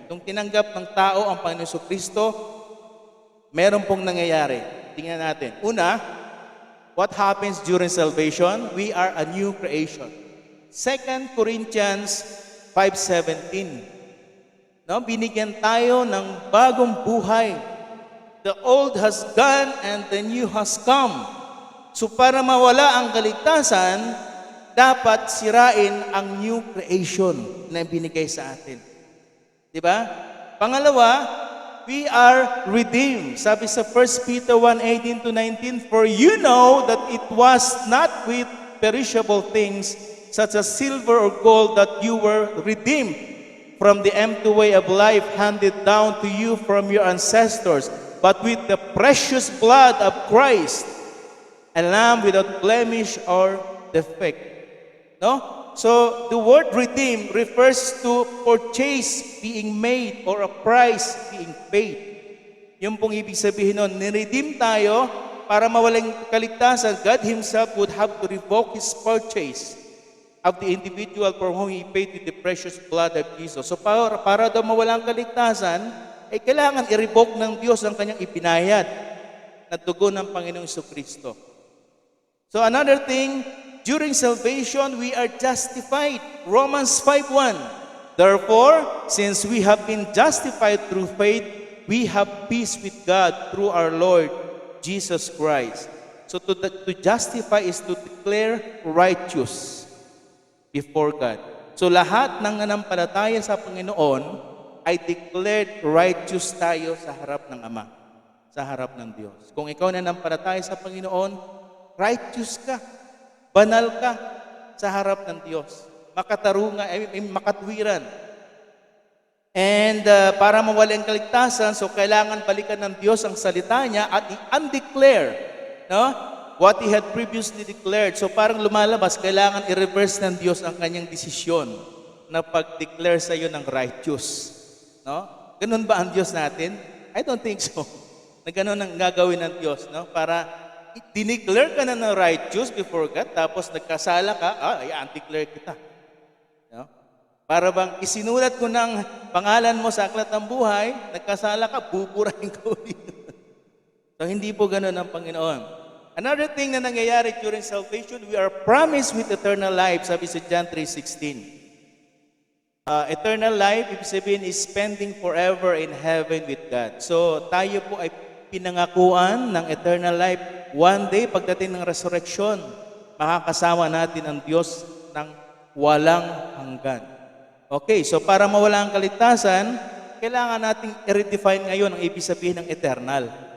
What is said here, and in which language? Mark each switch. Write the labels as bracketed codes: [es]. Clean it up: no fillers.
[tl] Nung tinanggap ng tao ang Panginoon Kristo, meron pong nangyayari. Tingnan natin. Una, [en] what happens during salvation? We are a new creation. 2 Corinthians 5:17. [tl] No, binigyan tayo ng bagong buhay. [en] The old has gone and the new has come. [tl] So para mawala ang kaligtasan, dapat sirain ang new creation na binigay sa atin. 'Di ba? Pangalawa, [en] we are redeemed. [tl] Sabi sa [en] 1 Peter 1:18-19, for you know that it was not with perishable things such as silver or gold that you were redeemed from the empty way of life handed down to you from your ancestors, but with the precious blood of Christ, a lamb without blemish or defect. No? So the word redeem refers to purchase being made or a price being paid. [tl] Yung pong ibig sabihin nun, niredeem tayo para mawalang kaligtasan. [en] God Himself would have to revoke His purchase of the individual for whom He paid with the precious blood of Jesus. [tl] So para daw mawalang kaligtasan, kailangan i-revoke ng Diyos ang kanyang ipinayad na dugo ng Panginoong Kristo. [en] So another thing, during salvation, we are justified. Romans 5:1. Therefore, since we have been justified through faith, we have peace with God through our Lord Jesus Christ. So to justify is to declare righteous before God. [tl] So lahat ng nanampalataya sa Panginoon ay [en] declared righteous [tl] tayo sa harap ng Ama, sa harap ng Diyos. Kung ikaw nanampalataya sa Panginoon, righteous ka, banal ka sa harap ng Diyos. Makatarungan, makatwiran. And para mawala ang kaligtasan, so kailangan balikan ng Diyos ang salita niya at i-undeclare, no? [en] What He had previously declared. [tl] So parang lumalabas, kailangan i-reverse ng Diyos ang kanyang desisyon na pag-declare sa iyo ng righteous. No? Ganun ba ang Diyos natin? [en] I don't think so. [tl] Na ganun ang gagawin ng Diyos, no? Para dineclare ka na ng righteous [en] before God, [tl] tapos nagkasala ka, i-undeclare kita. No? Para bang isinulat ko ng pangalan mo sa aklat ng buhay, nagkasala ka, buburahin ko ulit. So hindi po ganun ang Panginoon. [en] Another thing [tl] na nangyayari [en] during salvation, we are promised with eternal life, [tl] sabi sa [en] John 3:16. Eternal life, [tl] ibig sabihin, [en] is spending forever in heaven with God. [tl] So tayo po ay pinangakuan ng eternal life. One day, pagdating ng resurrection, makakasama natin ang Diyos ng walang hanggan. Okay, so para mawala ang kaligtasan, kailangan nating i-redefine ngayon ang ibig sabihin ng eternal.